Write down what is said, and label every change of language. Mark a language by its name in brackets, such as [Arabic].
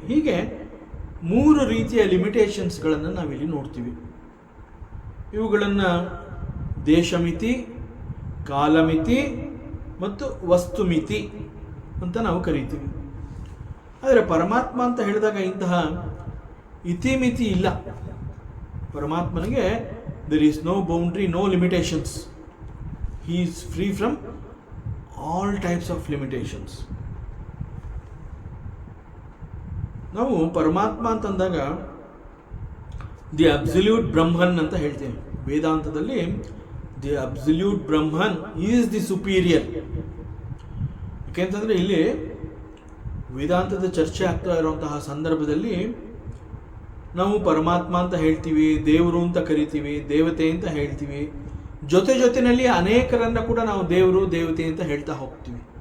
[Kannada] ಹೀಗೆ 3 ರೀತಿಯ ಲಿಮಿಟೇಷನ್ಸ್ಗಳನ್ನು ನಾವಿಲ್ಲಿ ನೋಡ್ತೀವಿ. ಇವುಗಳನ್ನು ದೇಶಮಿತಿ, ಕಾಲಮಿತಿ ಮತ್ತು ವಸ್ತುಮಿತಿ ಅಂತ ನಾವು ಕರಿತೀವಿ. ಆದರೆ ಪರಮಾತ್ಮ ಅಂತ ಹೇಳಿದಾಗ ಇಂತಹ ಇತಿಮಿತಿ ಇಲ್ಲ. [English] ಪರಮಾತ್ಮನಿಗೆ there is no boundary, no limitations. He is free from all types of limitations. [Kannada] ನಾವು ಪರಮಾತ್ಮ ಅಂತಂದಾಗ [English] the absolute [Kannada] ಬ್ರಹ್ಮನ್ ಅಂತ ಹೇಳ್ತೇವೆ. ವೇದಾಂತದಲ್ಲಿ [English] The absolute Brahman is the superior. [Kannada] ಯಾಕೆಂತಂದರೆ ಇಲ್ಲಿ ವೇದಾಂತದ ಚರ್ಚೆ ಆಗ್ತಾ ಇರುವಂತಹ ಸಂದರ್ಭದಲ್ಲಿ ನಾವು ಪರಮಾತ್ಮ ಅಂತ ಹೇಳ್ತೀವಿ, ದೇವರು ಅಂತ ಕರಿತೀವಿ, ದೇವತೆ ಅಂತ ಹೇಳ್ತೀವಿ, ಜೊತೆಯಲ್ಲಿ ಅನೇಕರನ್ನ ಕೂಡ ನಾವು ದೇವರು ದೇವತೆ ಅಂತ ಹೇಳ್ತಾ ಹೋಗ್ತೀವಿ.